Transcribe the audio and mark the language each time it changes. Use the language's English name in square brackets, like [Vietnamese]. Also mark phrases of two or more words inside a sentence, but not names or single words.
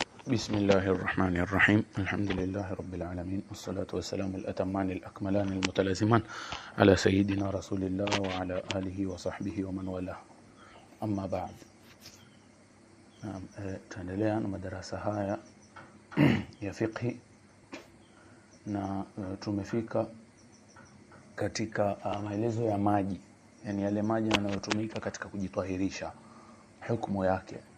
[Arabic] بسم الله الرحمن الرحيم. الحمد لله رب العالمين، والصلاة والسلام الأتمان الأكملان المتلازمان على سيدنا رسول الله وعلى آله وصحبه ومن والاه. أما بعد، [Swahili] tunaendelea na madarasa haya ya fiqh na tumefika katika maelezo ya maji, yani yale maji yanayotumika katika kujitwahirisha, hukumu yake.